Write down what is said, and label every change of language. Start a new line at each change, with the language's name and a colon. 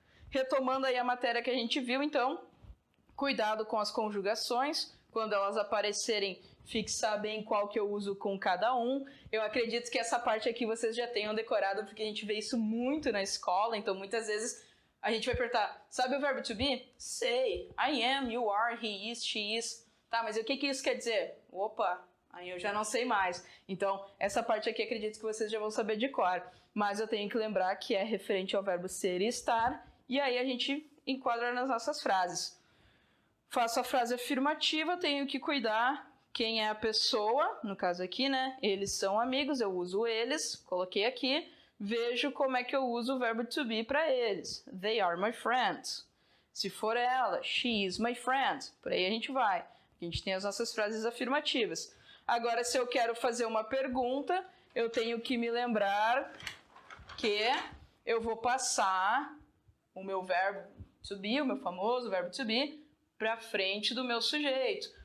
Portuguese: Retomando aí a matéria que a gente viu, então, cuidado com as conjugações, quando elas aparecerem, fixar bem qual que eu uso com cada um. Eu acredito que essa parte aqui vocês já tenham decorado, porque a gente vê isso muito na escola, então muitas vezes a gente vai perguntar, sabe o verbo to be? Sei,
English: I am, you are, he is, she is.
Portuguese: Tá, mas o que isso quer dizer? Opa, aí eu já não sei mais. Então, essa parte aqui acredito que vocês já vão saber de cor, mas eu tenho que lembrar que é referente ao verbo ser e estar, e aí a gente enquadra nas nossas frases. Faço a frase afirmativa, tenho que cuidar quem é a pessoa, no caso aqui, né? Eles são amigos, eu uso eles, coloquei aqui. Vejo como é que eu uso o verbo to be para eles.
English: They are my friends.
Portuguese: Se for ela,
English: she is my friend.
Portuguese: Por aí a gente vai. A gente tem as nossas frases afirmativas. Agora, se eu quero fazer uma pergunta, eu tenho que me lembrar que eu vou passar o meu verbo to be, o meu famoso verbo to be, para frente do meu sujeito.